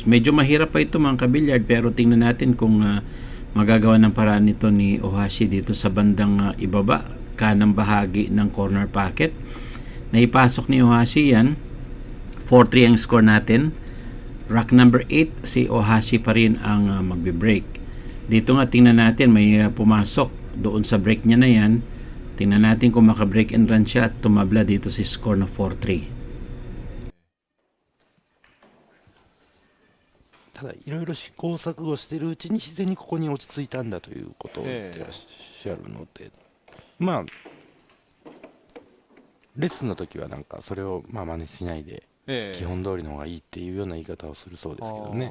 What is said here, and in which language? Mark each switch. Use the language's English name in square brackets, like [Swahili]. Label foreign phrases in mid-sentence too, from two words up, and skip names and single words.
[Filipino] Medyo mahirap pa ito mga kabilyard, pero tingnan natin kung magagawa ng paraan nito ni Ohashi dito sa bandang ibaba, kanang bahagi ng [English] corner pocket. [Filipino] Naipasok ni Ohashi yan. 4-3 ang score natin. [English] Rack number 8, [Filipino] si Ohashi pa rin ang magbe-break. Dito nga tingnan natin, may pumasok doon sa break niya na yan. Tingnan natin kung maka- [English] break and run [Filipino] siya at tumabla dito si score na 4-3. [Japanese] ただいろいろ試行錯誤しているうちに自然にここに落ち着いたんだということを言ってらっしゃるので、レッスンの時はなんかそれを真似しないで基本通りの方がいいっていうような言い方をするそうですけどね。